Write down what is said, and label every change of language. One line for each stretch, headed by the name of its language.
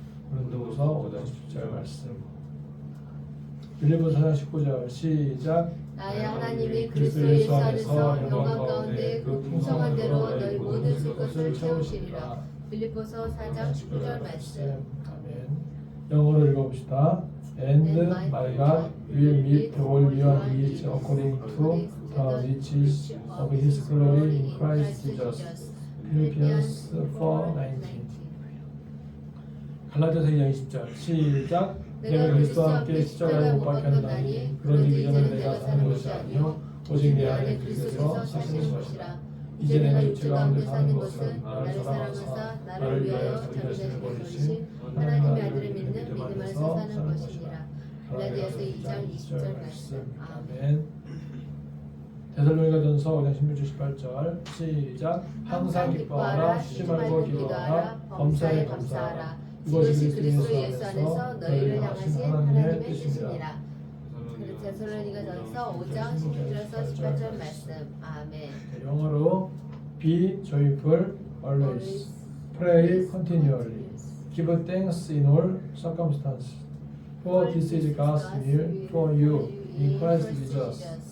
Korean: 고린도후서 5장 10절 말씀. 빌립보서 4장 19절 시작. 나의 하나님이 그리스도 예수 안에서 영광 가운데 그 풍성한 대로 너희 모든 것을 채우시리라. 빌립보서 4장 19절 말씀. 아멘. 영어로 읽어봅시다.
English: And my God will meet all your needs according to the riches of His glory in Christ Jesus. Philippians 4:19.
Korean: 갈라디아서 2장 20절 시작. 내가 그리스도와 함께 십자가에 못 박혔나니 그런즉 이제는 내가 사는 것이 아니요 오직 내 안에 그리스도께서 사시는 것이라. 이제 내가 육체 가운데 사는 것은 나를 사랑하사 나를 위하여 자기 자신을 버리신 하나님의 아들을 믿는 믿음 안에서 사는 것이니라. 갈라디아서 2장 20절 말씀. 아멘. 데살로니가전서 5장 16절 18절 시작. 항상 기뻐하라, 쉬지 말고 기도하라, 범사에 감사하라. 이것이 그리스도 예수 안에서 너희를 향하신 하나님의 뜻이니라. 데살로니가전서 5장 16절에서 18절 말씀. 아멘. 영어로
English: Be joyful always, pray continually, give thanks in all circumstances, for this is God's will for you in Christ Jesus.